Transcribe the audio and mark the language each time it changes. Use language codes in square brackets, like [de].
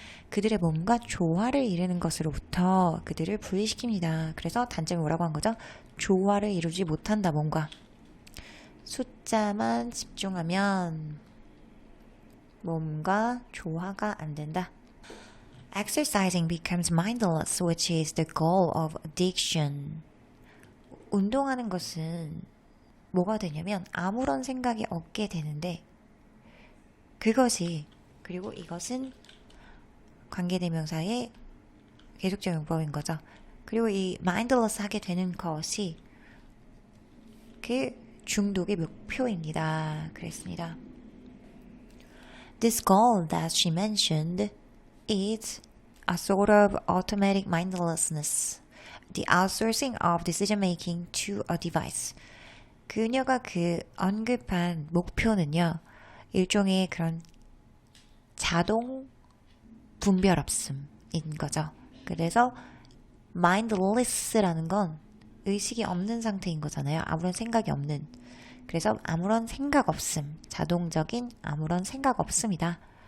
[ko] 그들의 몸과 조화를 이루는 것으로부터 그들을 분리시킵니다. 그래서 단점이 뭐라고 한 거죠? 조화를 이루지 못한다 몸과. 숫자만 집중하면 몸과 조화가 안 된다. [en] Exercising becomes mindless, which is the goal of addiction. [ko] 운동하는 것은 뭐가 되냐면 아무런 생각이 없게 되는데 그리고 이것은 관계대명사의 계속적 용법인 거죠. 그리고 이 mindless 하게 되는 것이 그 중독의 목표입니다. 그랬습니다. [en] This goal that she mentioned is a sort of automatic mindlessness, the outsourcing of decision making to a device. [ko] 그녀가 그 언급한 목표는요, 일종의 그런 자동 분별 없음인 거죠. 그래서 mindless라는 건 의식이 없는 상태인 거잖아요. 아무런 생각이 없는. 그래서 아무런 생각 없음, 자동적인 아무런 생각 없음이다.